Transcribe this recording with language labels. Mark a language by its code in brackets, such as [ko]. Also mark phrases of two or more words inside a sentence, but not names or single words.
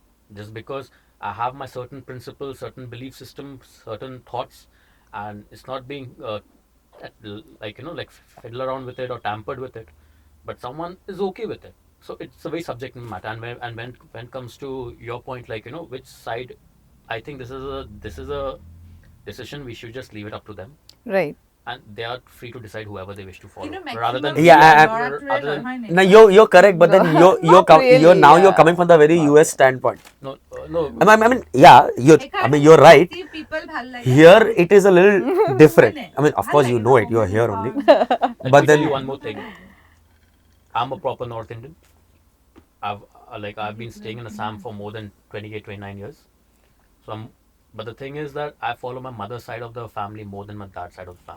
[en] Just because I have my certain principles, certain belief systems, certain thoughts, and it's not being like like fiddle around with it or tampered with it, but someone is okay with it. So it's a very subjective matter. And when it comes to your point, like which side, I think this is a decision we should just leave it up to them, Right. and they are free to decide whoever they wish to follow, [as] কিন্তু [en] rather than [as] ল'ৰাটোৱে [en] other than [as] নহয় নে? [en] No, you're correct, but then No, not really, you're yeah. coming from the very US standpoint. no no I mean, yeah, you're right. See, people [as] ভাল লাগে [en] Here it is a little different. I mean, of [as] ভাল [en] course you [as] লাগে [en] know [as] ন, [en] it. You're here only. Let But me then tell you one more thing. I'm a proper North Indian. I've been staying in Assam for more than 28, 29 years. So but the thing is that I follow my mother's side of the family more than my dad's side of the family.